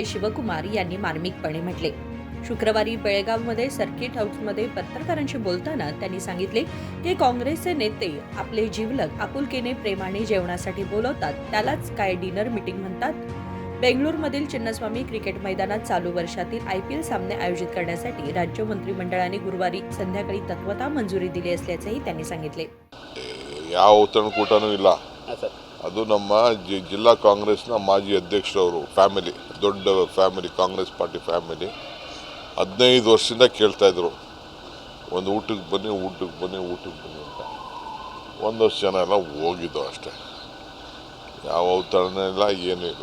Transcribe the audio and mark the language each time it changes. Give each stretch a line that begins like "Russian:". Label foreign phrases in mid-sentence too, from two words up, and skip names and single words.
Marathi: शिवकुमार यांनी मार्मिकपणे म्हटले. शुक्रवारी बेळगावमध्ये सर्किट हाऊसमध्ये पत्रकारांशी बोलताना त्यांनी सांगितले की काँग्रेसचे नेते आपले जिवलग आपुलकीने प्रेमाने जेवणासाठी बोलवतात, त्यालाच काय
English: dinner meeting
Marathi: म्हणतात. बेंगळुरूमधील चिन्नस्वामी क्रिकेट मैदानात चालू वर्षातील IPL सामने आयोजित करण्यासाठी राज्य मंत्रिमंडळाने गुरुवारी संध्याकाळी तत्वता मंजुरी दिली असल्याचेही त्यांनी सांगितले.
Kannada: ಯಾವ ಒತ್ತಡಕೂಟನೂ ಇಲ್ಲ. ಅದು ನಮ್ಮ ಜಿಲ್ಲಾ ಕಾಂಗ್ರೆಸ್ನ ಮಾಜಿ ಅಧ್ಯಕ್ಷರವರು ಫ್ಯಾಮಿಲಿ, ದೊಡ್ಡ ಫ್ಯಾಮಿಲಿ, ಕಾಂಗ್ರೆಸ್
English: party family
Kannada: 15 ವರ್ಷದಿಂದ ಕೇಳ್ತಾ ಇದ್ರು, ಒಂದು ಊಟಕ್ಕೆ ಬನ್ನಿ ಅಂತ. ಒಂದಷ್ಟು ಜನ ಎಲ್ಲ ಹೋಗಿದ್ದು ಅಷ್ಟೇ. ಯಾವ ಒತ್ತಡನೂ ಇಲ್ಲ, ಏನೂ ಇಲ್ಲ.